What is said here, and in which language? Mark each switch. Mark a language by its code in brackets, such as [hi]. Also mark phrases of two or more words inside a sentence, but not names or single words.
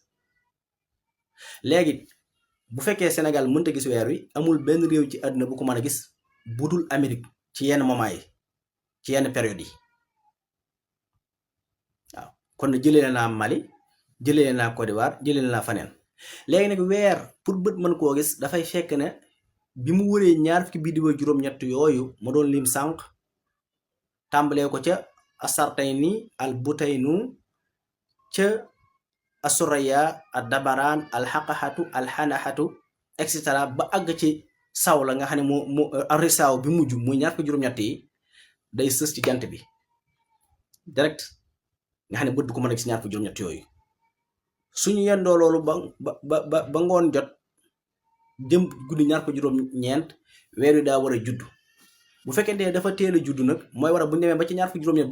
[wo] léegi bu fekkee Sénégal mënta gis weer wi amul benn réew ci àdduna bu ko mën a gis bu dul Amérique ci yenn moment yi ci yenn période yi waaw kon jëlee naa Mali jëlee naa Côte d'Ivoire jëlee naa faneen léegi nag weer pour bët mën koo gis dafay fekk ne bi mu wëree ñaar fukki biddiw ak juróom-ñett yooyu ma doon lim sànq tàmbalee ko ca asartayni al butaynu ca asuraya al dabaraan al xaqaxatu al xanaxatu [la] et cetera [wo] ba àgg ci saw la nga xam ne moo arisaaw bi mujj muy ñaar fukki juróom-ñett yi day sës ci jant bi direct nga xam ne bët du ko mën a gis ñaar fukki juróom-ñett yooyu suñu yendoo loolu ba ngoon jot jëm guddi ñaar fukki juróom-ñeent weer wi daa war a judd bu fekkente dafa teel a judd nag mooy war a bu ñu demee ba ci ñaar fukki juróom-ñeent bu